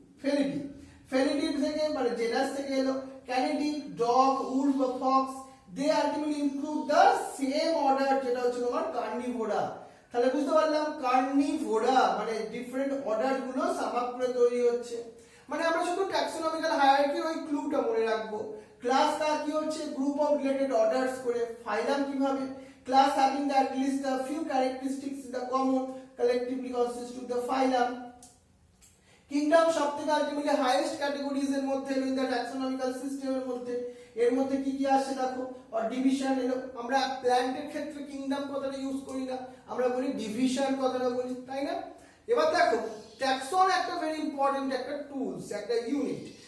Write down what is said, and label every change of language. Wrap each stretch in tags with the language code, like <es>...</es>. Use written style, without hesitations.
<bn>ফেলিডি, ফেলিডি থেকে মানে জেনাস থেকে এলো। ক্যানিডি, ডগ, উলফ বা Fox,</bn> <en>they ultimately include the same order,</en> <bn>যেটা হচ্ছে তোমার কার্নিভোরা। তাহলে বুঝতে পারলাম কার্নিভোরা মানে ডিফারেন্ট অর্ডার গুলো সাম আপ করে তৈরি হচ্ছে। মানে আমরা শুধু ট্যাক্সোনমিক্যাল হায়ারার্কি ওই ক্লুটা মনে রাখবো। ক্লাস তা কি হচ্ছে, গ্রুপ অফ রিলেটেড অর্ডারস করে।</bn> <en>phylum</en> <bn>কিভাবে,</bn> <en>Class having at least a few characteristics in the common collectively constitute the phylum।</en> <bn>Kingdom সবথেকে আলটিমেটলি হাইয়েস্ট ক্যাটাগরিজ এর মধ্যে ইন দ্য ট্যাক্সোনমিক্যাল সিস্টেমের মধ্যে। এর মধ্যে কি কি আসছে দেখো, আর ডিভিশন এলো। আমরা প্ল্যান্টের ক্ষেত্রে কিংডম কথাটা ইউজ করি না, আমরা বলি ডিভিশন কথাটা বলি, তাই না? এবার দেখো ট্যাক্সন একটা ভেরি ইম্পর্টেন্ট একটা টুলস, একটা ইউনিট।</bn>